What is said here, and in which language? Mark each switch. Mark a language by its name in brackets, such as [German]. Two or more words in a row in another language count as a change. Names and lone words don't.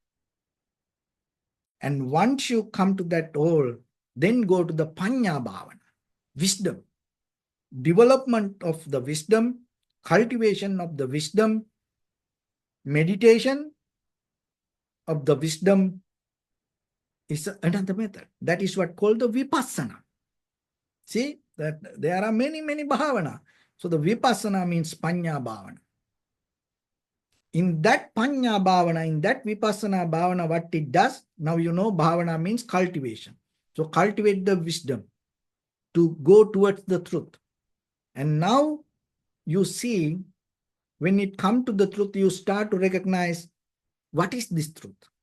[English] And once you come to that all, then go to the [Pali] Panya Bhavana, [English] wisdom, development of the wisdom, cultivation of the wisdom, Meditation of the wisdom is another method. That is what called the vipassana. See, that there are many, many bhavana. So the vipassana means [Pali] panya bhavana. [English] In that [Pali] panya bhavana, [English] in that [Pali] vipassana bhavana, [English] what it does, now you know bhavana means cultivation. So cultivate the wisdom to go towards the truth. And now you see, when it comes to the truth, you start to recognize what is this truth.